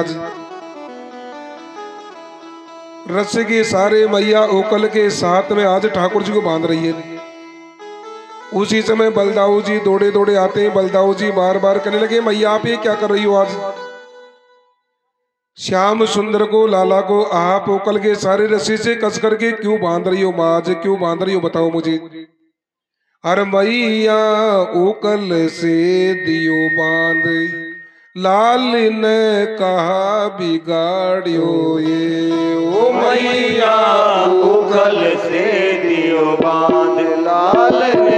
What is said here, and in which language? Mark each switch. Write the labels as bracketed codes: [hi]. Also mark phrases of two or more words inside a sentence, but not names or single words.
[hi] आज रस्सी के सारे मैया ओकल के साथ में आज ठाकुर जी को बांध रही है। उसी समय बलदाऊ जी दौड़े दौड़े आते हैं। बलदाऊ जी बार बार कहने लगे मैया आप ये क्या कर रही हो? आज श्याम सुंदर को लाला को आप ओकल के सारे रस्सी से कस करके क्यों बांध रही हो? माँ आज क्यों बांध रही हो बताओ मुझे। [bra] अरे मैया ओकल से दियो बांध, लाल ने कहा बिगाड़ियो ये। ओ मैया ओकल से दियो बांध, लाल ने